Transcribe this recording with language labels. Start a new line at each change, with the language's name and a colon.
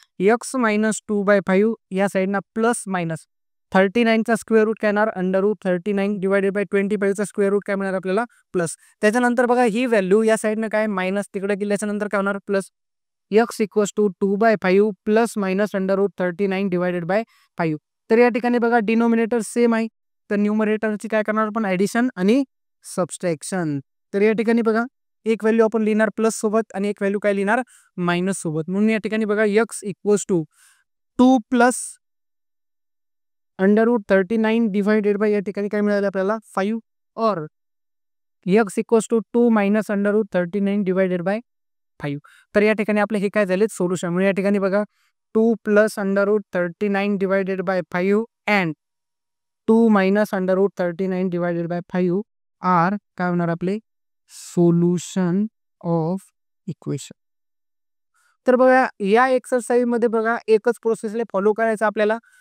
Marathi: x minus 2/5 या साईडना plus minus 39चा square route काय येणार? Under route 39 divided by 25चा square route काय मिळणार आपल्याला? प्लस. त्याच्यानंतर बघा ही व्हॅल्यू या साईडनं काय मायनस तिकडे गेल्याच्या नंतर काय होणार? Plus.
English: x equals to 2/5 plus minus under root 39 divided by 5.
Marathi: तर या ठिकाणी बघा डिनोमिनेटर सेम आहे, तर न्यूमरेटरची काय करणार आपण? ॲडिशन आणि सबस्ट्रॅक्शन. तर या ठिकाणी बघा एक व्हॅल्यू आपण लिहिणार प्लस सोबत आणि एक व्हॅल्यू काय लिहिणार? मायनस सोबत. म्हणून या ठिकाणी बघा x equals to 2 plus under route 39 divided by या ठिकाणी काय मिळालं आपल्याला?
English: 5
Hindi: और
English: x equals to 2 minus under root 39 divided by 5.
Marathi: तर या ठिकाणी आपले हे काय झाले? सोल्युशन. म्हणजे या ठिकाणी बघा 2 plus under route 39 divided by 5 and 2 minus under route 39 divided by 5 R काय होणार आपले? Solution of equation. तर बघा या एक्सरसाइज मध्ये बघा एकच प्रोसेसला फॉलो करायचं आपल्याला.